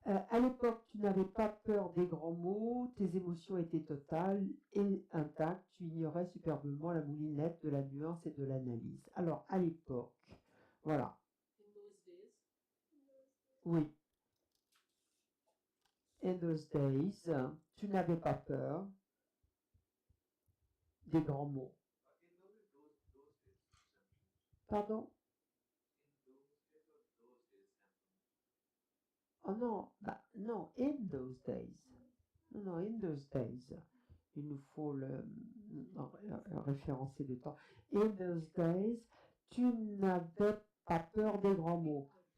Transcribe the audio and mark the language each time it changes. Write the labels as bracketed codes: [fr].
[fr] À l'époque, tu n'avais pas peur des grands mots, tes émotions étaient totales et intactes, tu ignorais superbement la moulinette de la nuance et de l'analyse. Alors, à l'époque, voilà. [en] In those days. [fr] Oui. In those days, tu n'avais pas peur des grands mots. [en] In those days, simply. [fr] Pardon? [en] In those days or those days, simply. [fr] Oh non, bah, non, in those days. Non, non, in those days. Il nous faut le référencer le temps. In those days, tu n'avais pas peur des grands mots.